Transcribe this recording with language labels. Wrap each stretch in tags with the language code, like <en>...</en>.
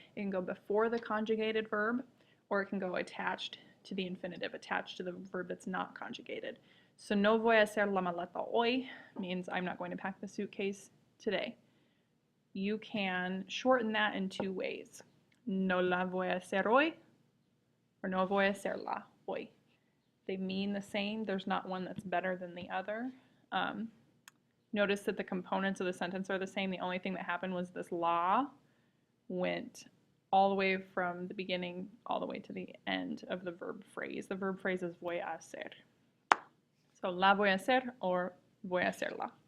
<en>It can go before the conjugated verb, or it can go attached to the infinitive, attached to the verb that's not conjugated. So</en> <es>no voy a hacer la maleta hoy</es> <en>means I'm not going to pack the suitcase today. You can shorten that in two ways.</en> <es>No la voy a hacer hoy, or no voy a hacerla hoy.</es> <en>They mean the same. There's not one that's better than the other. Notice that the components of the sentence are the same. The only thing that happened was this la went all the way from the beginning all the way to the end of the verb phrase. The verb phrase is</en> <es>voy a hacer. So la voy a hacer or voy a hacerla.</es>